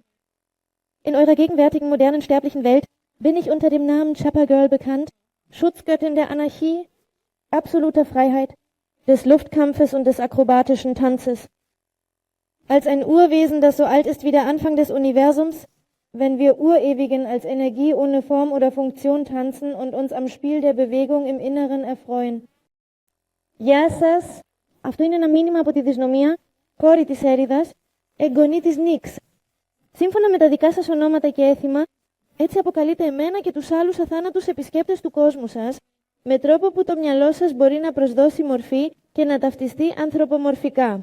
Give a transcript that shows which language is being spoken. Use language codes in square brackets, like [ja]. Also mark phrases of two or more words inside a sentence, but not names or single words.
[de] In eurer gegenwärtigen modernen sterblichen Welt bin ich unter dem Namen Chappa Girl bekannt, Schutzgöttin der Anarchie, absoluter Freiheit, des Luftkampfes und des akrobatischen Tanzes. Als ein Urwesen, das so alt ist wie der Anfang des Universums, wenn wir Urewigen als Energie ohne Form oder Funktion tanzen und uns am Spiel der Bewegung im Inneren erfreuen. [el] Γεια σας, αυτό είναι ένα μήνυμα από τη Dysnomia, κόρη της Έριδας, εγγονή της Νίξ. Σύμφωνα με τα δικά σας ονόματα και έθιμα, έτσι αποκαλείτε εμένα και τους άλλους αθάνατους επισκέπτες του κόσμου σας, με τρόπο που το μυαλό σας μπορεί να προσδώσει μορφή και να ταυτιστεί ανθρωπομορφικά.